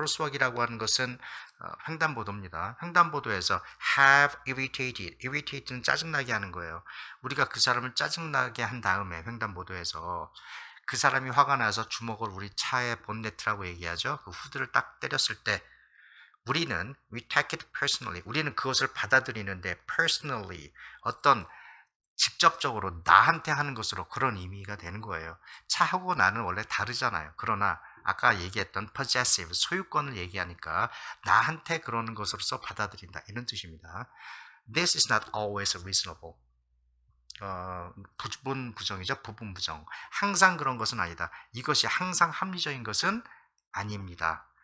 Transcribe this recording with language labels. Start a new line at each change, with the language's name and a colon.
Korean: crosswalk이라고 하는 것은 횡단보도입니다. 횡단보도에서
English: have irritated.
Korean: irritate는 짜증나게 하는 거예요. 우리가 그 사람을 짜증나게 한 다음에 횡단보도에서 그 사람이 화가 나서 주먹을 우리 차의 본네트라고 얘기하죠. 그 후드를 딱 때렸을 때 우리는
English: we take it personally.
Korean: 우리는 그것을 받아들이는데 personally 어떤 직접적으로 나한테 하는 것으로 그런 의미가 되는 거예요. 차하고 나는 원래 다르잖아요. 그러나 아까 얘기했던 possessive, 소유권을 얘기하니까 나한테 그러는 것으로서 받아들인다. 이런 뜻입니다.
English: This is not always reasonable.
Korean: 부분 부정이죠. 부분 부정. 항상 그런 것은 아니다. 이것이 항상 합리적인 것은 아닙니다.